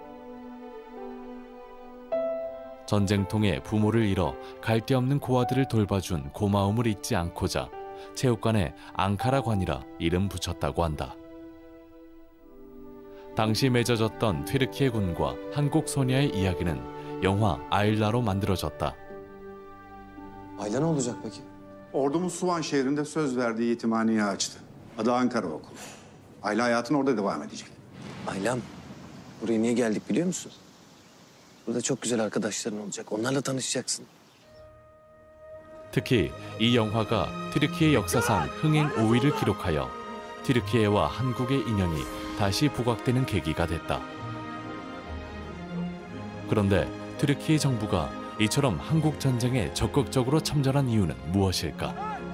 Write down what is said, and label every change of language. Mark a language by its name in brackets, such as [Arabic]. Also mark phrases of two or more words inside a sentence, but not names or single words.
[Korean] 전쟁통에 부모를 잃어 갈 데 없는 고아들을 돌봐준 고마움을 잊지 않고자 체육관에 앙카라관이라 이름 붙였다고 한다. 당시 맺어졌던 튀르키예 군과 한국 소녀의 이야기는 영화 아일라로 만들어졌다. [Turkish] Ayla ne olacak peki? Ordumuz Suvan şehrinde söz verdiği yetimhaneyi açtı. Adı Ankara Okulu. Ayla hayatın orada devam edecek. Aylam, buraya niye geldik biliyor musun? Burada çok güzel arkadaşların olacak. Onlarla tanışacaksın. [Korean] 특히 이 영화가 튀르키예 역사상 흥행 5위를 기록하여 튀르키예와 한국의 인연이 다시 부각되는 계기가 됐다. 그런데 튀르키예 정부가 이처럼 한국 전쟁에 적극적으로 참전한 이유는 무엇일까?